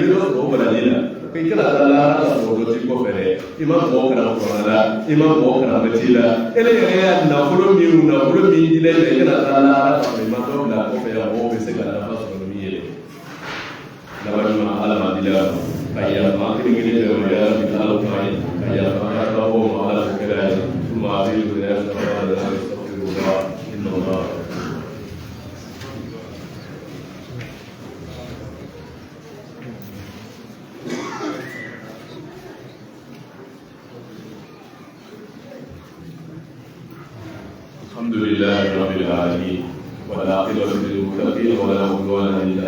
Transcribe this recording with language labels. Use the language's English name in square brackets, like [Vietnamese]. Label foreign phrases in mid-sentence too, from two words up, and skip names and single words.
[Bambara] bɛ dɔ sɔrɔ o balali la i kana taa lahara ka sɔrɔ dɔ t'i kɔfɛ dɛ i ma mɔgɔ kalan kuranna la i ma mɔgɔ kalan métier la e yɛrɛ y'a nafolo min dila i la i kana taa lahara ka sɔrɔ i ma dɔ bila kɔfɛ yan mɔgɔw bɛ se ka nafa sɔrɔ ni min ye dɛ labalima ala ma dila ka yafa kelen-kelen bɛɛ ma [Arabic] يا رب [Bambara] ala k'a ye ka yafa [Arabic] يا رب [Bambara] ma ala ko kɛra ye tuma a bɛ wele [Arabic] يا رب [Bambara] ala ka sɔrɔ [Arabic] إن الله الحمد لله رب العالمين والعاقبة للمتقين ولا عدوان إلا